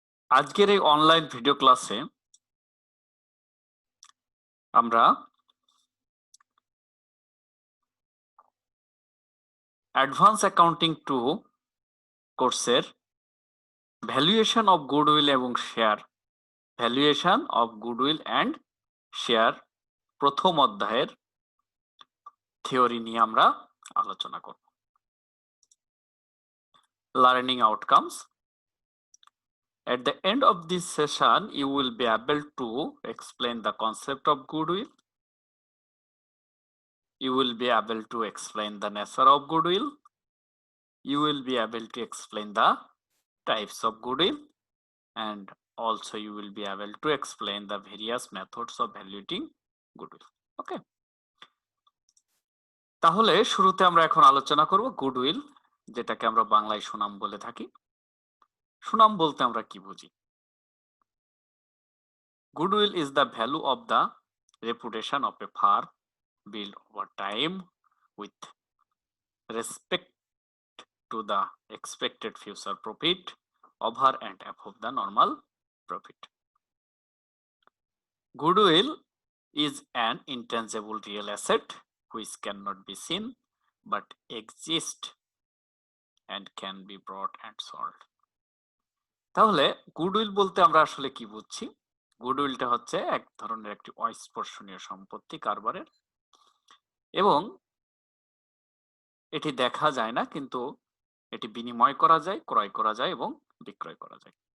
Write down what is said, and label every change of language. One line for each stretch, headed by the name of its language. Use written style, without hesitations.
Bangla: আজকের এই online video ক্লাসে আমরা অ্যাডভান্স অ্যাকাউন্টিং 2 কোর্সের ভ্যালুয়েশন অফ গুডউইল এবং share, valuation of goodwill and share প্রথম অধ্যায়ের থিওরি নিয়ে আমরা আলোচনা করব।
English: Learning outcomes. At the end of this session, you will be able to explain the concept of goodwill. You will be able to explain the nature of goodwill. You will be able to explain the types of goodwill, and also you will be able to explain the various methods of evaluating goodwill. Okay.
Bangla: তাহলে শুরুতে আমরা এখন আলোচনা করব goodwill, যেটাকে আমরা বাংলায় সুনাম বলে থাকি। সুনাম বলতে আমরা কি বুঝি?
English: Goodwill is the value of the reputation of a firm built over time with respect to the expected future profit over and above the normal profit. Goodwill is an intangible real asset which cannot be seen but exists and can be bought and sold.
Bangla: তাহলে goodwill বলতে আমরা আসলে কি বুঝছি? গুডউইলটা হচ্ছে এক ধরনের একটি অস্পর্শনীয় সম্পত্তি কারবারের, এবং এটি দেখা যায় না, কিন্তু এটি বিনিময় করা যায়, ক্রয় করা যায় এবং বিক্রয় করা যায়।